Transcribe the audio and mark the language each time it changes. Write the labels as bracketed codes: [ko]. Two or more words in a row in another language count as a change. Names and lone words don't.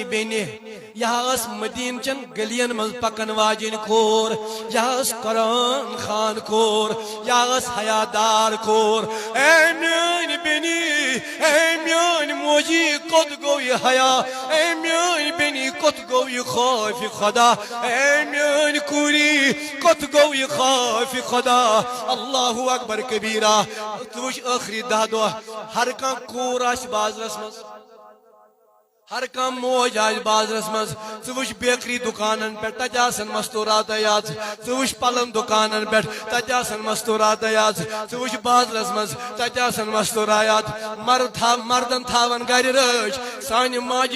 [ks] بیٚنہِ یہ ٲس مدیٖنہٕ چٮ۪ن گلین منٛز پکن واجیٚنۍ کور یہ ٲس قرآن خان کور یہ ٲس حیادار کور اے میٲنۍ بیٚنہِ اے میٲنۍ موجی کوٚت گوٚو یہِ حیا اے میٲنۍ بیٚنہِ کوٚت گوٚو یہِ خوفِ خدا اے میٲنۍ کوٗری کوٚت گوٚو یہِ خوفِ خدا [ar] اللہ اکبر کبیرہ [ks] ژٕ وٕچھ ٲخری 10 دۄہ ہر کانٛہہ کوٗر آسہِ بازرس منٛز ہر کانٛہہ موج آسہِ بازرس منٛز ژٕ وٕچھ بیکری دُکانن پٮ۪ٹھ تتہِ آسن مستوٗراتٕے یاژ ژٕ وٕچھ پلن دُکانن پٮ۪ٹھ تتہِ آسن مستوٗراتٕے یاژ ژٕ وٕچھ بازرس منٛز تتہِ آسن مستوٗرات مردن تھاون گرِ رٲچھ سانہِ ماجہِ